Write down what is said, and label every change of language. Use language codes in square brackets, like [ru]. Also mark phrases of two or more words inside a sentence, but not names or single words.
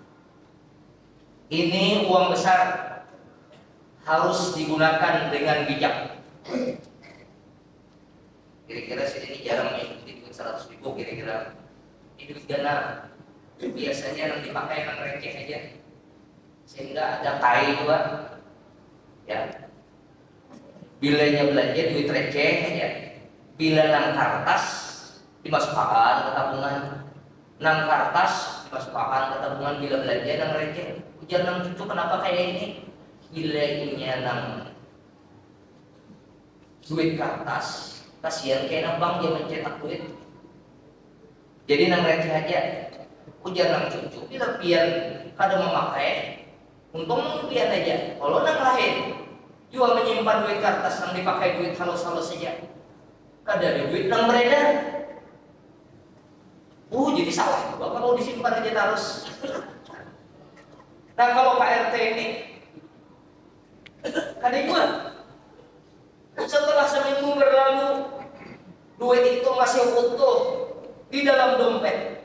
[id] Ini uang besar, harus digunakan dengan bijak. Kira-kira sini jarang mengikuti duit 100.000 kira-kira. [bjn] Ini duit gana, biasanya yang dipakai yang receh aja, sehingga ada kai juga. Ya, bilanya belanja duit receh aja. Bila nang kertas dimasukkan ke tabungan, nang kertas dimasukkan ke tabungan. Bila belanja nang receh, ujar nang cucu kenapa kayak ini? Bilanya nang duit kertas, kasihan kayak bank dia mencetak duit. Jadi nang receh aja. Ujar nang cucu, bila pian kada memakai, untung pian aja. Kalau nang lain juga menyimpan duit kertas nang dipakai duit halus-halus saja, kada ada duit nang beredar. Jadi salah juga kalau disimpan aja terus. Nah kalau Pak RT ini kada juga. [id] Setelah seminggu berlalu, duit itu masih utuh di dalam dompet.